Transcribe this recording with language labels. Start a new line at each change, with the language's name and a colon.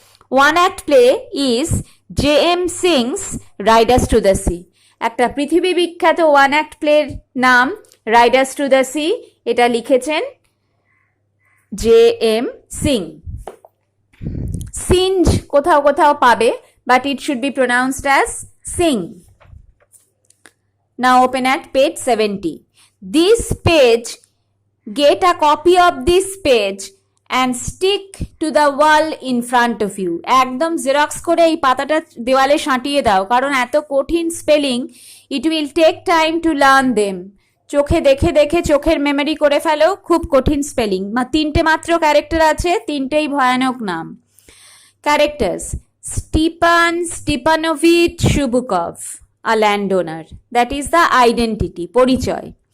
English: One act play is J.M. Singh's Riders to the Sea.
Bangla: একটা পৃথিবী বিখ্যাত one act প্লের নাম রাইডার্স টু দ্য সি, এটা লিখেছেন J.M. সিং। সিঞ্জ কোথাও কোথাও পাবে,
English: But it should be pronounced as sing. Now open at page 70. This page, get a copy of this page and stick to the wall in front of you.
Bangla: একদম xerox করে এই পাতাটা দেওয়ালে সাঁটিয়ে দাও, কারণ এত কঠিন spelling,
English: It will take time to learn them.
Bangla: চোখে দেখে দেখে চোখের মেমোরি করে ফেলো, খুব কঠিন স্পেলিং। তিনটে মাত্র ক্যারেক্টার আছে, তিনটেই ভয়ানক নাম। Characters: স্টিপান স্টিপানোভিচ শুবুকভ,
English: a landowner. That is the identity, পরিচয়।